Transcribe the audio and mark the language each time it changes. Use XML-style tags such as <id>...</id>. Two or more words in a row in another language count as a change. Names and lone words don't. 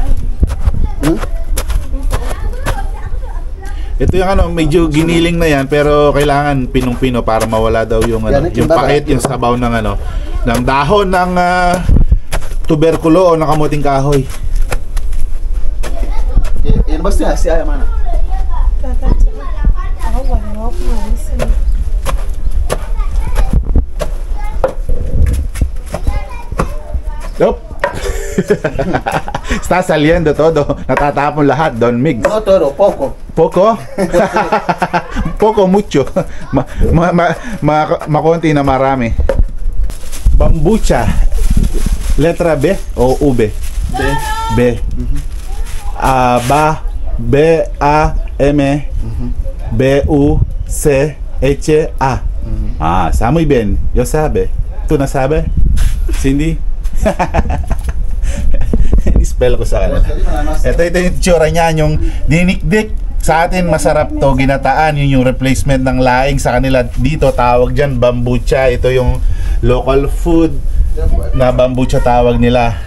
<tl>Ito yung medyo giniling na yan pero kailangan pinong-pino para mawala daw yung yung pakit, yung sabaw ng ng dahon ng tuberkulo o ng kamuting kahoy. Yan basta si Aya mana?</tl> <en>Yup.</en> <es>Está saliendo todo.</es> <tl>Natatapon lahat, Don Migs.</tl> <es>No todo, poco. Poco? Poco, mucho.</es> <tl>Makonti na marami. Bambucha.</tl> <es>Letra B o V? B. B-A-M B-U-C-H-A. Está muy bien. Yo sabe. ¿Tú no sabes?</es> <tl>Cindy? Spell ko sa kanila. Ito yung tsura niya, yung dinikdik. Sa atin masarap to, ginataan. Yun yung replacement ng laing. Sa kanila dito tawag dyan bambucha. Ito yung</tl> <en>local food</en> <tl>na bambucha tawag nila.</tl>